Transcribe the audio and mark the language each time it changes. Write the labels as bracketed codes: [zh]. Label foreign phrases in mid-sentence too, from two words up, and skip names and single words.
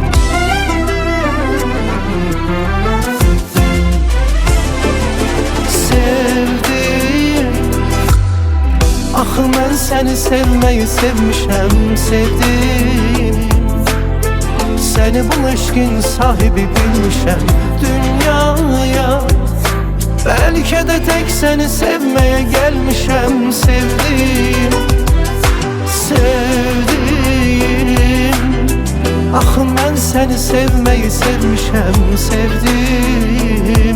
[az] Sevdim, axı mən səni sevməyi sevmişəm, sevdim. Səni bu eşqin sahibi bilmişəm dünyaya. [tr] Belki de tek seni sevmeye gelmişem, sevdim, sevdim. [az] Axı mən seni sevmeyi sevmişem, sevdim.